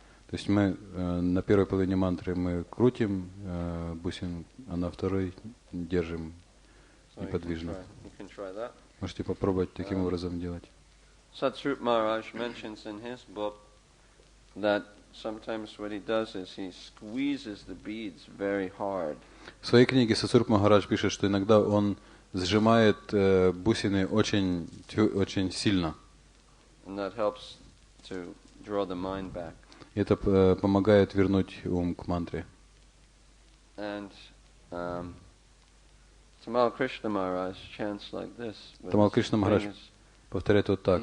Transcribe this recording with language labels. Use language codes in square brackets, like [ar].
[ru] То есть мы на первой половине мантры мы крутим бусин, а на второй держим неподвижно. Можете попробовать таким образом делать. [en] Satsrup Maharaj mentions in his book that sometimes what he does is he squeezes the beads very hard. [ru] В своей книге Сатсруп Махарадж пишет, что иногда он сжимает бусины очень сильно. [en] And that helps to draw the mind back. [ru] Это помогает вернуть ум к мантре. [en] And Tamal Krishna Maharaj chants like this. [ru] Тамал Кришна Махарадж повторяет вот так.